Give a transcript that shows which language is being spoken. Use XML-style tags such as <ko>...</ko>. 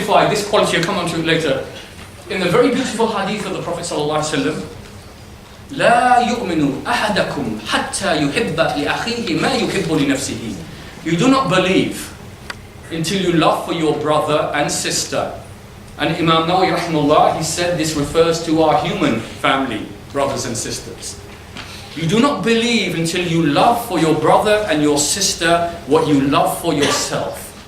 <en>This quality, I'll come on to it later, in the very beautiful hadith of the Prophet ﷺ.</en> <ar>لا يؤمن أحدكم حتى يحب لأخيه ما يحب لنفسه.</ar> <en>You do not believe until you love for your brother and sister. And Imam Nawawi rahimahullah, he said this refers to our human family, brothers and sisters. You do not believe until you love for your brother and your sister what you love for yourself.</en>